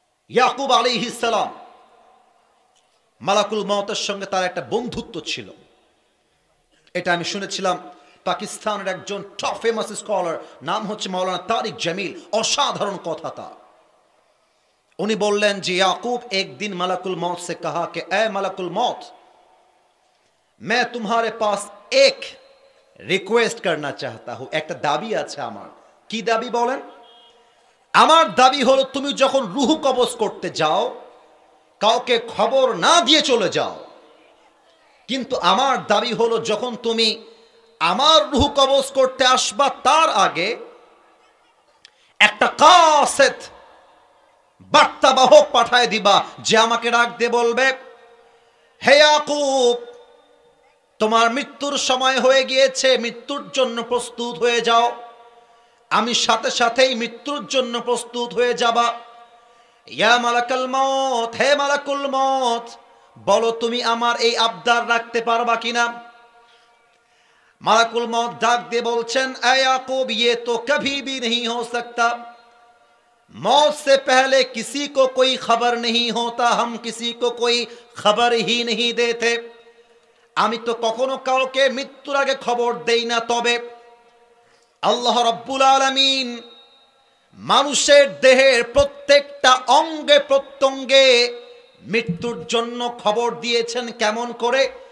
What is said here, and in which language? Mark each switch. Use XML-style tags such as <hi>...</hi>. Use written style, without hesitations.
<bn>ইয়াকুব আলাইহিস সালাম, মালাকুল মউতের সঙ্গে তার একটা বন্ধুত্ব ছিল। এটা আমি শুনেছিলাম পাকিস্তানের একজন টপ ফেমাস স্কলার, নাম হচ্ছে মাওলানা তারিক জামিল। অসাধারণ কথা তা।</bn> <hi>उन्हें बोलें जी याकूब, एक दिन मलकुल मौत से कहा कि ए मलकुल मौत, मैं तुम्हारे पास एक रिक्वेस्ट करना चाहता हूं, एक दाबी</hi> <bn>আছে আমার। কি দাবি বলেন? আমার দাবি হলো, তুমি যখন রূহ কবজ করতে যাও, কাউকে খবর না দিয়ে চলে যাও, কিন্তু আমার দাবি হলো, যখন তুমি আমার রূহ কবজ করতে আসবা, তার আগে একটা কাসেদ বার্তাবাহক পাঠায় দিবা, যে আমাকে ডাক দিয়ে বলবে, হে ইয়াকুব, তোমার মৃত্যুর সময় হয়ে গিয়েছে, মৃত্যুর জন্য প্রস্তুত হয়ে যাও। আমি সাথে সাথেই মৃত্যুর জন্য প্রস্তুত হয়ে যাবা। ইয়া মালাকুল মউত, হে মালাকুল মউত, বলো তুমি আমার এই আবদার রাখতে পারবা কিনা? মালাকুল মউত ডাক দিয়ে বলছেন, এ ইয়াকুব,</bn> <hi>ये तो कभी भी नहीं हो सकता, मौत से पहले किसी को कोई खबर नहीं होता, हम किसी को कोई खबर ही नहीं देते।</hi> <bn>আমি তো কখনো কাউকে মৃত্যুর আগে খবর দেই না, তবে আল্লাহ রাব্বুল আলামিন মানুষের দেহের প্রত্যেকটা অঙ্গে প্রত্যঙ্গে মৃত্যুর জন্য খবর দিয়েছেন। কেমন করে?</bn>